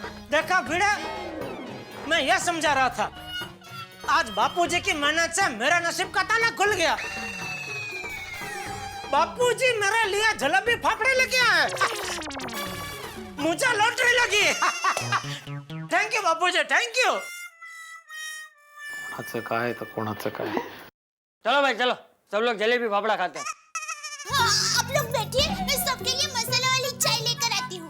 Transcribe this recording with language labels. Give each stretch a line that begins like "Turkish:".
Hindi: देखा भिड़े, मैं यह समझा रहा था, आज बापूजी की मेहनत से मेरा नसीब का ताला खुल गया। बापूजी मेरे लिए जलेबी फाफड़े लेके आए, मुझे लॉटरी लगी।
English: Thank you Bapuji, thank you.
Marathi: कोणाचं काय तर कोणाचं काय?
Hindi: चलो भाई चलो, सब लोग जलेबी फाफड़ा खाते हैं। हाँ, आप लोग बैठिए, मैं सबके लिए मसाला वाली चाय लेकर आती हूँ।